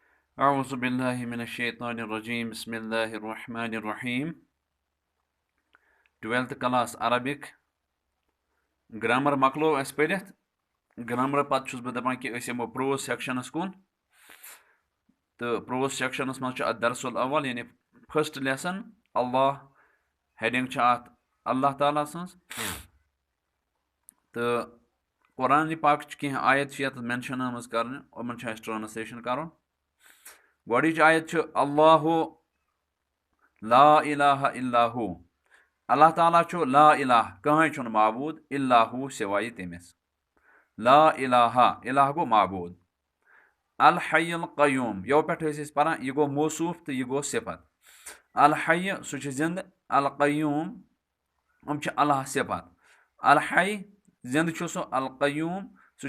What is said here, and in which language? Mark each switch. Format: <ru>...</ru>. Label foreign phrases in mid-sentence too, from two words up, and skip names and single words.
<ar>أعوذ بالله من الشيطان الرجيم بسم الله الرحمن الرحيم</ar> <en>12th class Arabic grammar</en> <ks>مۄکلو اَسہِ پٔرِتھ grammar پتہٕ چھُس بہٕ دَپان کہِ أسۍ یِمو prose sectionَس کُن تہٕ prose sectionَس منٛز چھُ اَتھ</ks> <ar>درسُل اول</ar> <ks>یعنی</ks> <en>first lesson</en> <ks>Allah heading چھِ اَتھ اللہ تعالیٰ سٕنٛز تہٕ قرآنِ پاکٕچ کینٛہہ آیت چھِ یَتھ مٮ۪نشَن آمٕژ کَرنہٕ یِمَن چھُ اَسہِ ٹرٛانسلیشَن کَرُن گۄڈٕنِچ آیت چھِ اللہُ</ks> <ar>لا اِلہَ اِلا ہُو</ar> <ks>اللہ تعالیٰ چھُ</ks> <ar>لا الہ</ar> <ks>کٕہٕنۍ چھُنہٕ معبوٗد</ks> <ar>اِلا ہُو</ar> <ks>سِوایہِ تٔمِس</ks> <ar>لا الہ الہ</ar> <ks>گوٚو معبوٗد</ks> <ar>الحی القیوٗم</ar> <ks>یو پٮ۪ٹھ ٲسۍ أسۍ پَران یہِ گوٚو موصوٗف تہٕ یہِ گوٚو صفت الحیہِ سُہ چھُ زِندٕ القیوٗم یِم چھِ اللہ صفت الحی زِندٕ چھُ سُہ القیوٗم سُہ</ks>